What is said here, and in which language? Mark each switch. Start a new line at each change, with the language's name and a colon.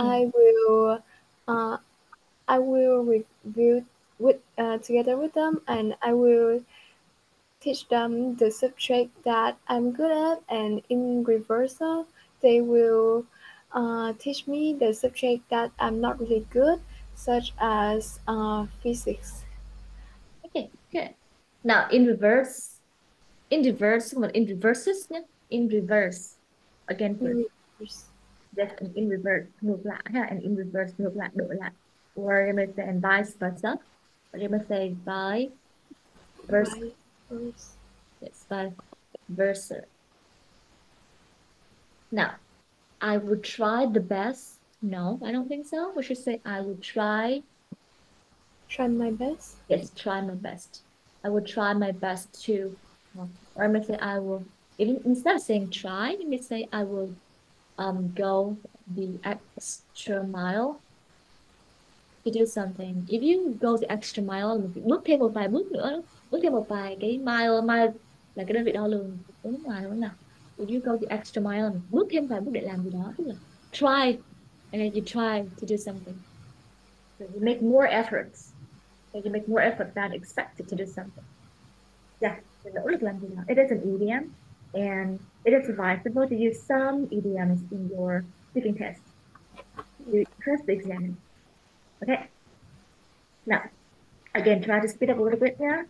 English: I will uh, I will review together with them, and I will teach them the subject that I'm good at, and in reversal, they will teach me the subject that I'm not really good, such as physics. Okay, good. Now, in reverses
Vietnamese: nhé,
English: in reverse. Again first. Reverse. That's an in reverse
Vietnamese: ngược lại ha,
English: and in reverse
Vietnamese: ngược lại đổi lại.
English: Or you may say and vice versa. Or you may say vice versa. By verse. Yes, vice versa. Now, I would try the best. No, I don't think so. We should say I would try. Try my best. Yes, try my best. I would try my best to. Or I may say I will. Even instead of saying try, you may say I will go the extra mile to do something. If you go the extra mile,
Vietnamese: bước thêm một vài bước nữa, bước thêm một vài cái mile là cái đơn vị đo lường ở nước ngoài đúng không nào?
English: If you go the extra mile,
Vietnamese: bước thêm vài bước để làm gì đó, tức là try,
English: and then you try to do something. So you make more efforts. So you make more effort than expected to do something. Yeah,
Vietnamese: nỗ lực làm gì đó.
English: It is an idiom, and it is advisable to use some idioms in your speaking test. You trust the examiner. Okay. Now, again, try to speed up a little bit now.